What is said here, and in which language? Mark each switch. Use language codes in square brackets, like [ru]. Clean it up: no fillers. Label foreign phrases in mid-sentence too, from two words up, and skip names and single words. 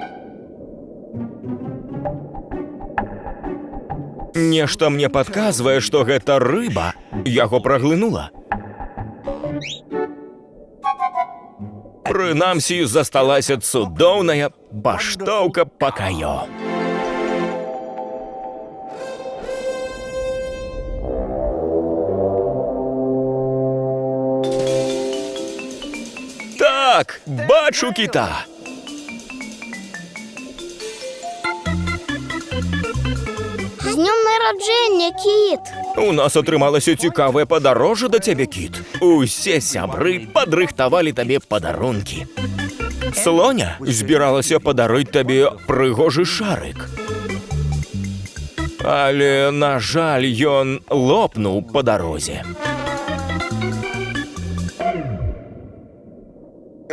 [be] Нешта мне падказвае, што гэта рыба яго праглынула. Прынамсі, засталася цудоўная паштоўка Покайо. Так, бачу кіта. [uk] З днем народження, кіт! [be] У нас атрымалася цікавае падарожжа да цябе, кіт. Усе сябры падрыхтавалі табе падарункі. Слоня збіралася падарыць табе прыгожы шарык. Але, на жаль, ён лопнуў па дарозе.